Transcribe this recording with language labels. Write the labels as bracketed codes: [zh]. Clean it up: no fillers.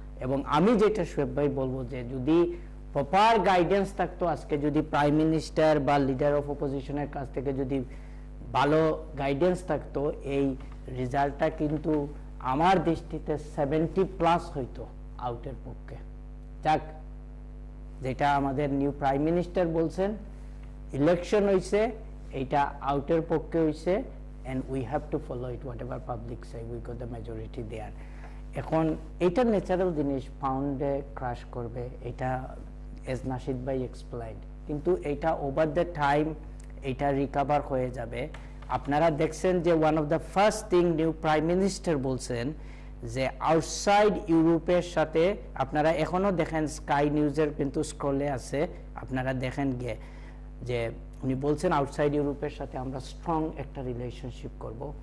[bn] এবং আমি যেটা শোয়েব ভাই বলবো যে যদি প্রপার গাইডেন্স থাকতো, আজকে যদি প্রাইম মিনিস্টার বা লিডার অফ অপোজিশনের কাছ থেকে যদি ভালো গাইডেন্স থাকতো, এই রেজাল্টটা কিন্তু আমার দৃষ্টিতে 70+ হইতো আউটের পক্ষে। যাক, যেটা আমাদের নিউ প্রাইম মিনিস্টার বলছেন, ইলেকশন হইছে, এটা আউটের পক্ষে হইছে, [en] and we have to follow it, whatever public say, we got the majority there. [bn] এখন এটা ন্যাচারাল জিনিস, পাউন্ডে ক্রাশ করবে, এটা এজ নাশিদ ভাই এক্সপ্লেইনড, কিন্তু এটা [en] over the time [bn] এটা রিকভার হয়ে যাবে। আপনারা দেখছেন যে [en] one of the first thing [bn] new prime minister বলছেন যে আউটসাইড ইউরোপের সাথে, আপনারা এখনো দেখেন স্কাই নিউজের কিন্তু স্ক্রলে আছে, আপনারা দেখেন গিয়ে, যে উনি বলছেন আউটসাইড ইউরোপের সাথে আমরা স্ট্রং একটা রিলেশনশিপ করব।